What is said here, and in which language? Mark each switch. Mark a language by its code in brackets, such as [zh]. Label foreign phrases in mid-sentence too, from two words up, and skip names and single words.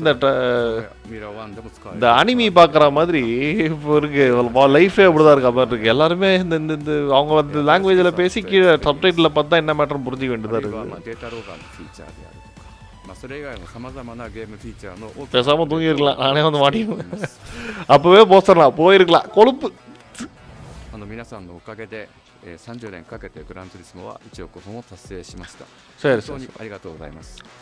[ta] இந்த அனிமி பார்க்குற மாதிரி இப்போ இருக்கு லைஃபே அப்படிதான் இருக்க மாதிரி இருக்கு எல்லாருமே இந்த அவங்க வந்து லாங்குவேஜில் பேசி கீழே சப்டைட்டில் பார்த்தா என்ன மேட்டர் புரிஞ்சிக்க வேண்டியதாக இருக்கு பேசாம தூங்கிருக்கலாம் நானே வந்து மாட்டிக்குவேன் அப்பவே போஸ்டர்லாம் போயிருக்கலாம் கொழுப்பு [ja] 皆さんのおかげで30年かけてグランツーリスモは1億本を達成しました。本当にありがとうございます。